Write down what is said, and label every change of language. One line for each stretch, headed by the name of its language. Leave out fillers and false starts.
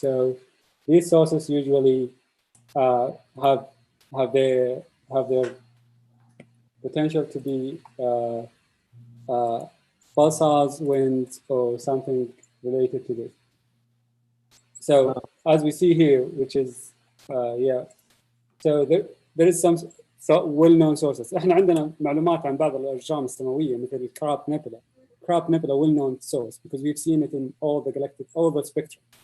English: So these sources usually have their potential to be pulsars, winds, or something related to this. So as we see here, which is so there is some well-known sources.
Arabic: احنا عندنا معلومات عن بعض الأجرام السماوية مثل الكراب نيبولا.
English: Crab Nebula, well-known source because we've seen it in all the spectrum.